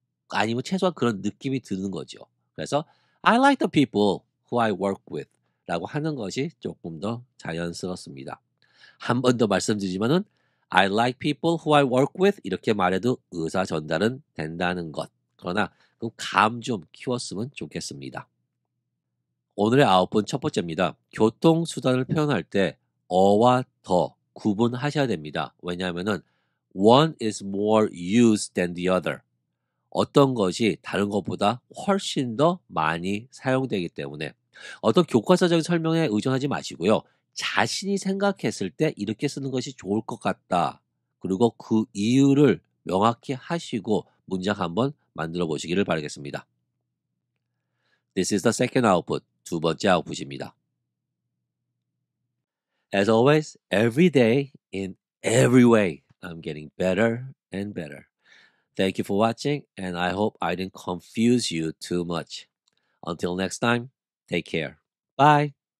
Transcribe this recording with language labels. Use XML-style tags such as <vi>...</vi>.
<ko>아니면 최소한 그런 느낌이 드는 거죠. 그래서</ko> <en>I like the people who I work with</en> <ko>라고 하는 것이 조금 더 자연스럽습니다. 한 번 더 말씀드리지만은</ko> <en>I like people who I work with</en> <ko>이렇게 말해도 의사 전달은 된다는 것. 그러나 그 감 좀 키웠으면 좋겠습니다. 오늘의 아웃풋 첫 번째입니다. 교통수단을 표현할 때 어와 더 구분하셔야 됩니다. 왜냐하면은</ko> <en>one is more used than the other.</en> <ko>어떤 것이 다른 것보다 훨씬 더 많이 사용되기 때문에 어떤 교과서적인 설명에 의존하지 마시고요. 자신이 생각했을 때 이렇게 쓰는 것이 좋을 것 같다. 그리고 그 이유를 명확히 하시고 문장 한번 만들어 보시기를 바라겠습니다.</ko> <en>This is the second output.</en> <ko>두 번째 아웃풋입니다.</ko> <en>As always, every day, in every way, I'm getting better and better. Thank you for watching, and I hope I didn't confuse you too much. Until next time, take care. Bye.</en>